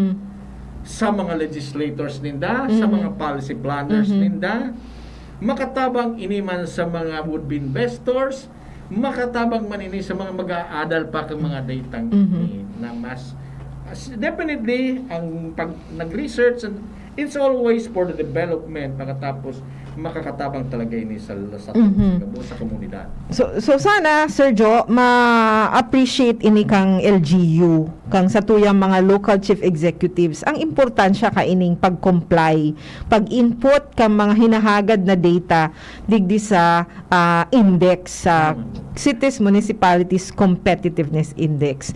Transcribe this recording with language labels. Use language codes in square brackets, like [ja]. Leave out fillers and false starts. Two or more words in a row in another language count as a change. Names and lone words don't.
[bik] sa mga legislators ninda, sa mga [en] policy planners [bik] ninda, makatabang ini man sa mga [en] would-be investors, [bik] makatabang man ini sa mga mag-aadal pa kang mga datang ini na mas definitely ang pag nag-research, [en] it's always for the development, [bik] pagkatapos makakatabang talaga ini sa komunidad. So sana, Sir Jo, ma-appreciate ini kang LGU, kang sa tuyang mga [en] local chief executives, [bik] ang importansya ka ining pag-comply, pag-input kang mga hinahagad na data digdi sa index sa Cities Municipalities Competitiveness Index.